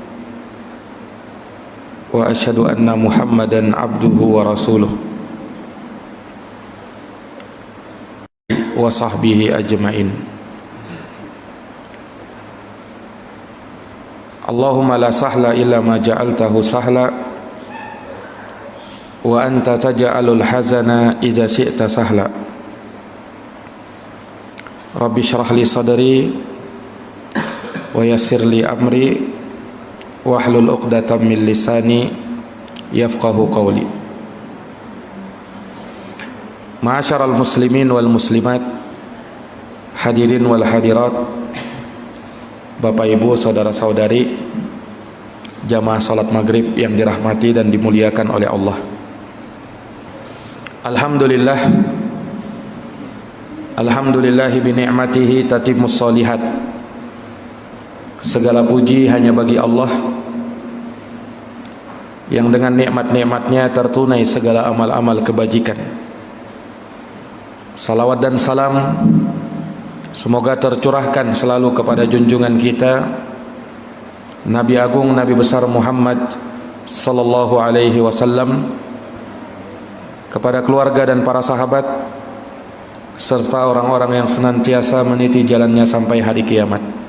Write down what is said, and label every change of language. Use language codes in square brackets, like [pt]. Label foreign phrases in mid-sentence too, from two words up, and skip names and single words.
[ar] وأشهد أن محمدا عبده ورسوله وصحبه أجمعين. اللهم لا سهل إلا ما جعلته سهلا وأنت تجعل الحزن إذا شئت سهلا. رب اشرح لي صدري ويسر لي أمري واحلل عقدة من لساني يفقهوا قولي. معاشر المسلمين والمسلمات، الحاضرين والحاضرات, [id] Bapak Ibu, saudara-saudari, jamaah salat maghrib yang dirahmati dan dimuliakan oleh Allah. [ar] الحمد لله، الحمد لله بنعمته تتم الصالحات. [id] Segala puji hanya bagi Allah yang dengan nikmat-nikmatnya tertunai segala amal-amal kebajikan. Salawat dan salam semoga tercurahkan selalu kepada junjungan kita Nabi Agung, Nabi besar Muhammad [ar] صلى الله عليه وسلم, [id] kepada keluarga dan para sahabat, serta orang-orang yang senantiasa meniti jalannya sampai hari kiamat.